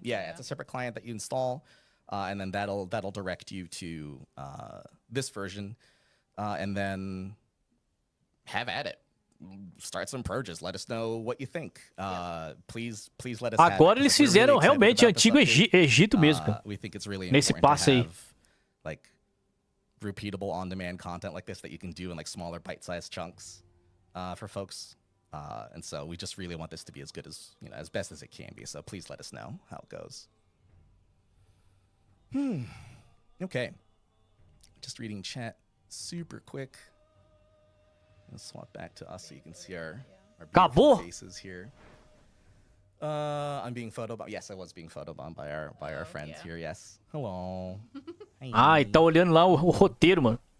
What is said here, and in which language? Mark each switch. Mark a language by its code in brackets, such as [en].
[en] Yeah, it's a separate client that you install, and then that'll direct you to this version, and then have at it. Start some purges. Let us know what you think. Please let us. [pt] Agora eles fizeram realmente antigo Egito mesmo, cara. [en] We think it's really [pt] nesse passe aí. [en] Like repeatable on-demand content like this that you can do in like smaller bite-sized chunks for folks. And so we just really want this to be as good as, you know, as best as it can be. So please let us know how it goes. Okay. Just reading chat super quick. Let's swap back to us so you can see our beautiful faces here. I'm being photobombed. Yes, I was being photobombed by our friends here. Yes. Hello. [pt] E tá olhando lá o roteiro, mano.